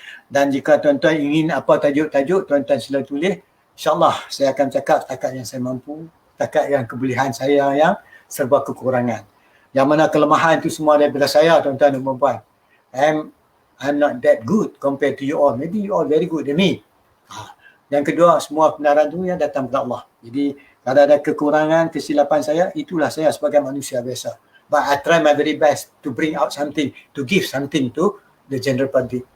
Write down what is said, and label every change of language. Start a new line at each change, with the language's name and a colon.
Malay: Dan jika tuan-tuan ingin apa tajuk-tajuk, tuan-tuan sila tulis. InsyaAllah saya akan cakap setakat yang saya mampu, setakat yang kebolehan saya yang serba kekurangan. Yang mana kelemahan itu semua daripada saya, tuan-tuan dan puan-puan.
English: I'm not that good compared to you all. Maybe you all very good than me.
Malay: Yang kedua, semua kebenaran itu yang datang dari Allah. Jadi kalau ada kekurangan, kesilapan saya, itulah saya sebagai manusia biasa.
English: But I try my very best to bring out something, to give something to the general public.